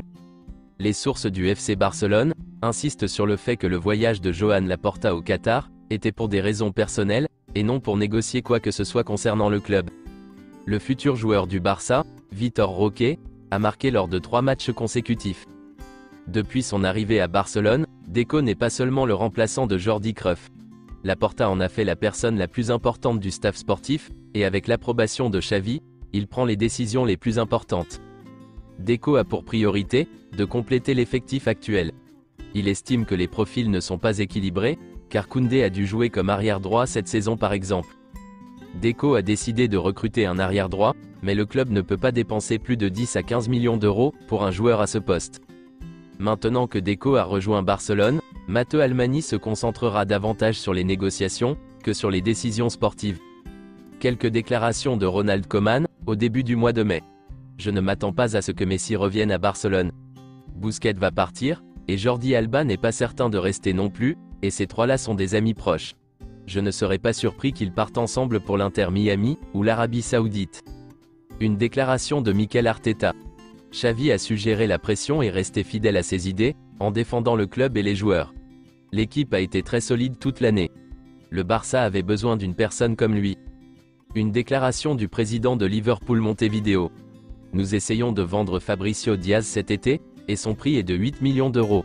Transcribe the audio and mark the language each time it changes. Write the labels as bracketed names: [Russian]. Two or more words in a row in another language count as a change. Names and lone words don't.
[French] Les sources du FC Barcelone insistent sur le fait que le voyage de Joan Laporta au Qatar était pour des raisons personnelles, et non pour négocier quoi que ce soit concernant le club. Le futur joueur du Barça, Vitor Roque, a marqué lors de 3 matchs consécutifs. Depuis son arrivée à Barcelone, Deco n'est pas seulement le remplaçant de Jordi Cruyff. Laporta en a fait la personne la plus importante du staff sportif, et avec l'approbation de Xavi, il prend les décisions les plus importantes. Deco a pour priorité de compléter l'effectif actuel. Il estime que les profils ne sont pas équilibrés, car Koundé a dû jouer comme arrière-droit cette saison par exemple. Deco a décidé de recruter un arrière-droit, mais le club ne peut pas dépenser plus de 10 à 15 millions d'euros pour un joueur à ce poste. Maintenant que Deco a rejoint Barcelone, Matteo Almani se concentrera davantage sur les négociations que sur les décisions sportives. Quelques déclarations de Ronald Koeman au début du mois de mai. Je ne m'attends pas à ce que Messi revienne à Barcelone. Busquets va partir, et Jordi Alba n'est pas certain de rester non plus, et ces trois-là sont des amis proches. Je ne serais pas surpris qu'ils partent ensemble pour l'Inter Miami ou l'Arabie Saoudite. Une déclaration de Mikel Arteta. Xavi a su gérer la pression et rester fidèle à ses idées, en défendant le club et les joueurs. L'équipe a été très solide toute l'année. Le Barça avait besoin d'une personne comme lui. Une déclaration du président de Liverpool Montevideo. Nous essayons de vendre Fabricio Diaz cet été, et son prix est de 8 millions d'euros.